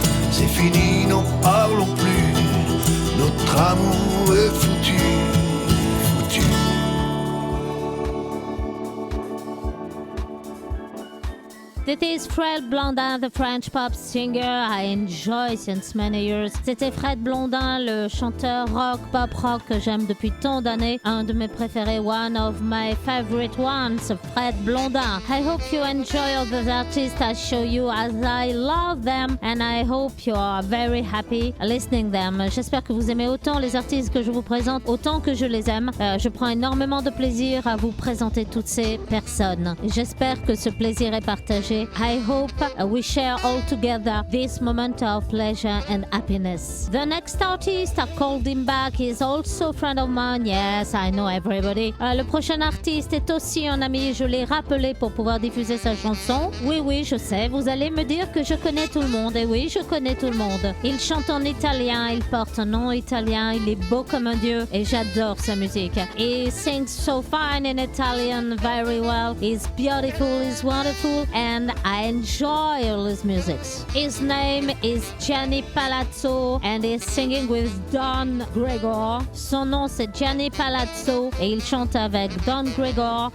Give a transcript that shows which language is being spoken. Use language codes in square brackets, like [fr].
[fr] C'est fini, n'en parlons plus. Notre amour est foutu, foutu. [en] This is Fred Blondin, the French pop singer I enjoy since many years. [fr] C'était Fred Blondin, le chanteur rock, pop rock que j'aime depuis tant d'années. Un de mes préférés, [en] one of my favorite ones, [fr] Fred Blondin. [en] I hope you enjoy all the artists I show you as I love them and I hope you are very happy listening them. [fr] J'espère que vous aimez autant les artistes que je vous présente, autant que je les aime. Je prends énormément de plaisir à vous présenter toutes ces personnes. J'espère que ce plaisir est partagé. [en] I hope we share all together this moment of pleasure and happiness. The next artist I called him back is also a friend of mine. Yes, I know everybody. [fr] Le prochain artiste est aussi un ami. Je l'ai rappelé pour pouvoir diffuser sa chanson. Oui, je sais. Vous allez me dire que je connais tout le monde. Et oui, je connais tout le monde. Il chante en italien. Il porte un nom italien. Il est beau comme un dieu. Et j'adore sa musique. [en] He sings so fine in Italian very well. He's beautiful. He's wonderful. And I enjoy all his music. His name is Gianni Palazzo and he's singing with Don Gregor. [fr] Son nom c'est Gianni Palazzo et il chante avec Don Gregor.